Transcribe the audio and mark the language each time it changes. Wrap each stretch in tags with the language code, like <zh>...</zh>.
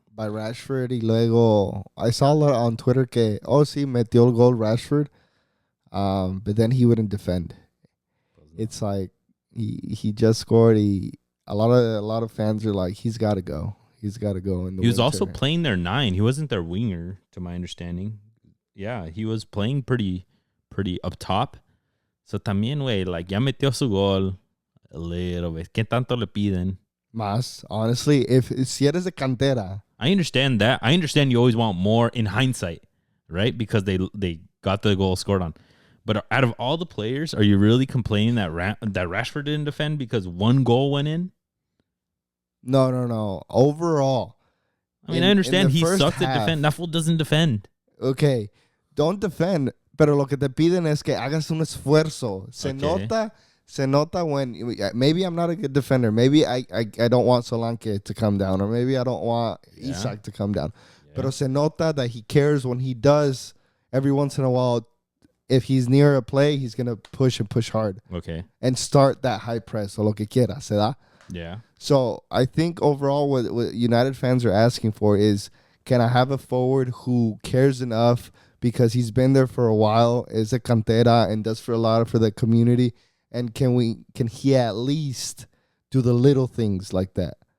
<en>By Rashford.</en> <es>Y luego,</es> <en>I saw a lot on Twitter</en> <es>que, sí, metió el gol</es> <en>Rashford, but then he wouldn't defend. It's like he just scored. A lot of fans are like, he's got to go. He's got to go. In the he was winter. also playing their 9. He wasn't their winger, to my understanding. Yeah, he was playing pretty up top.</en> <es>So también, güey, like, ya metió su gol</es> <en>a little bit.</en> <es>¿Qué tanto le piden? Más, honestly, si eres de cantera.</es> <en>I understand that. I understand you always want more in hindsight, right? Because they got the goal scored on. But out of all the players, are you really complaining that Rashford didn't defend because 1 goal went in? No. Overall. I mean, I understand he sucks at defend. That fool doesn't defend. Okay. Don't defend.</en> <es>Pero lo que te piden es que hagas un esfuerzo. Se nota</es> <en>when maybe I'm not a good defender. Maybe I don't want Solanke to come down, or maybe I don't want Isak to come down. Yeah.</en> <es>Pero se nota</es> <en>that he cares when he does. Every once in a while, if he's near a play, he's gonna push and push hard. Okay. And start that high press</en> <es>o lo que quiera, ¿se da?</es> <en>Yeah. So I think overall what United fans are asking for is, can I have a forward who cares enough because he's been there for a while, is a cantera, and does for a lot for the community? And can he at least do the little things like that?</en>